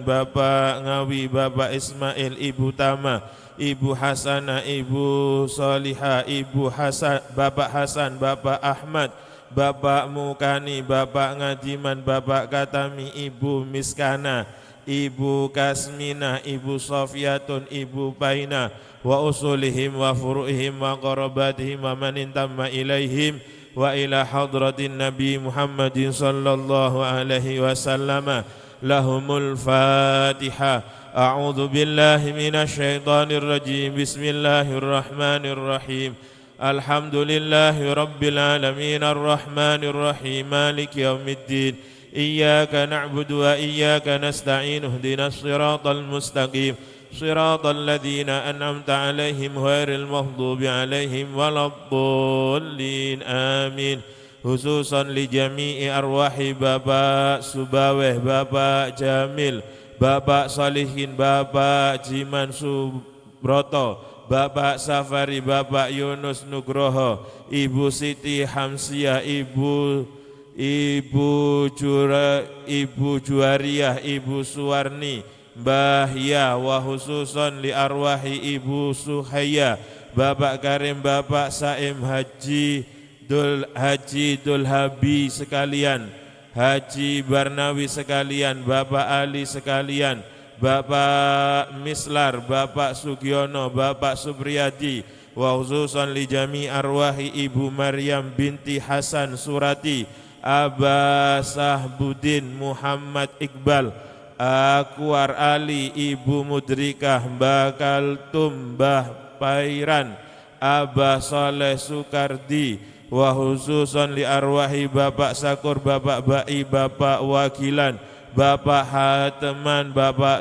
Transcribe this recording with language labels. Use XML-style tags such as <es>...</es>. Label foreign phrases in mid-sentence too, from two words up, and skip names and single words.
<id>Bapak Ngawi, Bapak Ismail, Ibu Tama, Ibu Hasanah, Ibu Solihah, Ibu Hasan, Bapak Hasan, Bapak Ahmad, Bapak Mukani, Bapak Ngadiman, Bapak Katami, Ibu Miskana, Ibu Kasmina, Ibu Sofiyatun, Ibu Paina,</id> <ar>وأصولهم وفروعهم وقرابتهم ومن انتمى إليهم وإلى حضرة النبي محمد صلى الله عليه وسلم. لهم الفاتحة. أعوذ بالله من الشيطان الرجيم. بسم الله الرحمن الرحيم. الحمد لله رب العالمين الرحمن الرحيم مالك يوم الدين. إياك نعبد وإياك نستعين اهدنا الصراط المستقيم صراط الذين أنعمت عليهم غير المغضوب عليهم ولا الضالين آمين. خصوصا لجميع أرواح Bapak Subaweh, Bapak Jamil, Bapak Salihin, Bapak Jiman Subroto, Bapak Safari, Bapak Yunus Nugroho, Ibu Siti Hamsiah, Ibu Juariah, Ibu Suwarni, Mbah Ya, وخصوصا لأرواح Ibu Suhaya, Bapak Karim, Bapak Saim, Haji Dul Habi sekalian, Haji Barnawi sekalian, Bapak Ali sekalian, Bapak Mislar, Bapak Sugiono, Bapak Supriyadi, وخصوصا لجميع أرواح Ibu Maryam binti Hasan Surati, Aba Sahbudin, Muhammad Iqbal, Akwar Ali, Ibu Mudrikah, Mbah Kaltum, Mbah Pairan, Abah Soleh Sukardi, وخصوصا لأرواح Bapak Sakur, Bapak Bai, Bapak Wakilan, Bapak Hateman, Bapak</ar>